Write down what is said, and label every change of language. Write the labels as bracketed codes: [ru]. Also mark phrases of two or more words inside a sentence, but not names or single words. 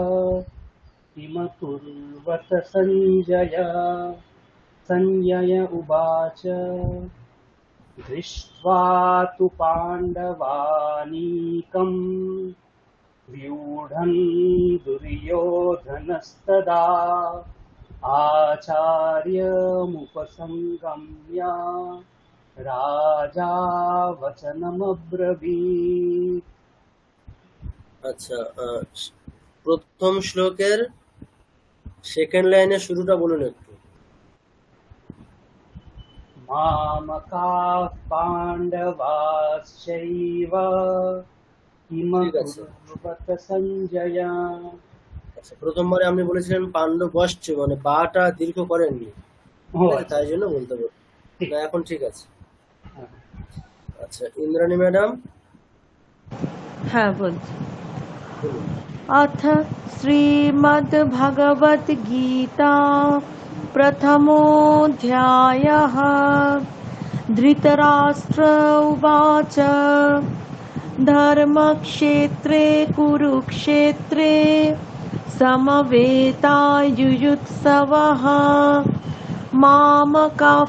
[sa] किमकुर्वत सञ्जय उवाच दृष्ट्वा तु पाण्डवानीकं व्यूढं दुर्योधनस्तदा आचार्यमुपसङ्गम्य राजा वचनमब्रवीत्। [bn] আচ্ছা প্রথম শ্লোকের [en] সেকেন্ড লাইনের [bn] শুরুটা বলুন একটু। [sa] मामकाः पाण्डवाश्चैव किमकुर्वत सञ्जय। [bn] আচ্ছা প্রথমবারে আপনি বলেছিলেন পাণ্ডবশ্চ, মানে বাটা দীর্ঘ করেননি, তাই জন্য বলতে পারি না, এখন ঠিক আছে। আচ্ছা ইন্দ্রাণী ম্যাডাম। হ্যাঁ বলছি। বলুন। [sa] अथ श्रीमद्भगवद्गीता प्रथमोऽध्यायः धृतराष्ट्र उवाच धर्मक्षेत्रे कुरुक्षेत्रे समवेतायुयुत्सवः मामकाः